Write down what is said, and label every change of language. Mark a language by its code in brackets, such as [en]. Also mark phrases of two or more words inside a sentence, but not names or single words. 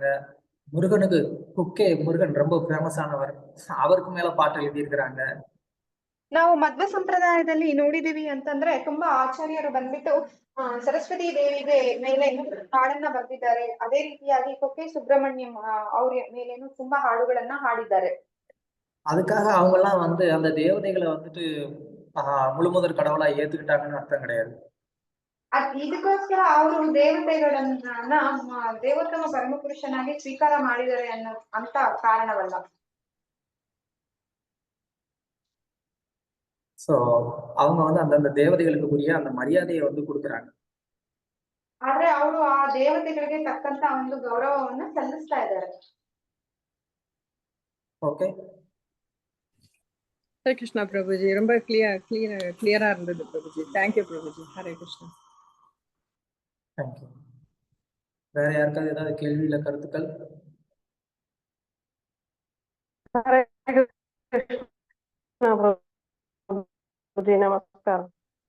[ta] முருகனுக்கு முருகன் ரொம்ப ஃபேமஸ் ஆனவர், அவருக்கு மேல பாட்டு எழுதி இருக்கிறாங்க. [kn] ನಾವು ಮಧ್ವ ಸಂಪ್ರದಾಯದಲ್ಲಿ ನೋಡಿದೀವಿ ಅಂತಂದ್ರೆ ತುಂಬಾ ಆಚಾರ್ಯರು ಬಂದ್ಬಿಟ್ಟು ಸರಸ್ವತಿ ದೇವಿಗೆ ಮೇಲೆ ಹಾಡನ್ನ ಬರೆದಿದ್ದಾರೆ. ಅದೇ ರೀತಿಯಾಗಿ ಕುಕ್ಕೆ ಸುಬ್ರಹ್ಮಣ್ಯಂ ಅವ್ರ ಮೇಲೇನು ತುಂಬಾ ಹಾಡುಗಳನ್ನ ಹಾಡಿದ್ದಾರೆ. [ta] அதுக்காக அவங்க எல்லாம் வந்து அந்த தேவதைகளை வந்துட்டு முழுமுதற் கடவுளா ஏத்துக்கிட்டாங்கன்னு அர்த்தம் கிடையாது. [kn] ಇದಕ್ಕೋಸ್ಕರ ಅವರು ದೇವತೆಗಳನ್ನ ದೇವೋತ್ತಮ ಪರಮಪುರುಷನಾಗಿ ಸ್ವೀಕಾರ ಮಾಡಿದ್ದಾರೆ ಅಂತ ಕಾರಣವಲ್ಲ. [ta] சோ அவங்க வந்து அந்தந்த தேவதைகளுக்கு உரிய அந்த மரியாதையை வந்து கொடுக்குறாங்க. [kn] ಆದ್ರೆ ಅವರು ಆ ದೇವತೆಗಳಿಗೆ ತಕ್ಕಂತ ಒಂದು ಗೌರವವನ್ನ ಸಲ್ಲಿಸ್ತಾ ಇದ್ದಾರೆ. [ta] ஓகே, ஹரே கிருஷ்ணா பிரபுஜி. ரொம்ப கிளியரா இருந்தது பிரபுஜி. தேங்க்யூ பிரபுஜி. ஹரே கிருஷ்ணா. தேங்க்யூ. வேற யாருக்காவது ஏதாவது கேள்வி இல்ல கருத்துக்கள்? நமஸ்காரம்.